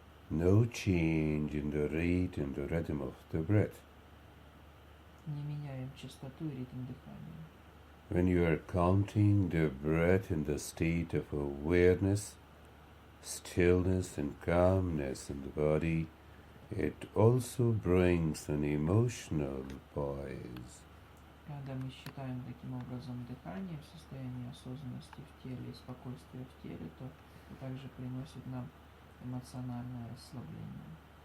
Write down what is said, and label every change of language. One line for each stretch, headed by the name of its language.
English: No change in the rate and the rhythm of the breath.
Russian: Не меняем частоту и ритм дыхания.
English: When you are counting the breath in the state of awareness, stillness and calmness in the body, it also brings an emotional poise.
Russian: Когда мы считаем таким образом дыхание в состоянии осознанности в теле и спокойствия в теле, то это также приносит нам эмоциональное расслабление.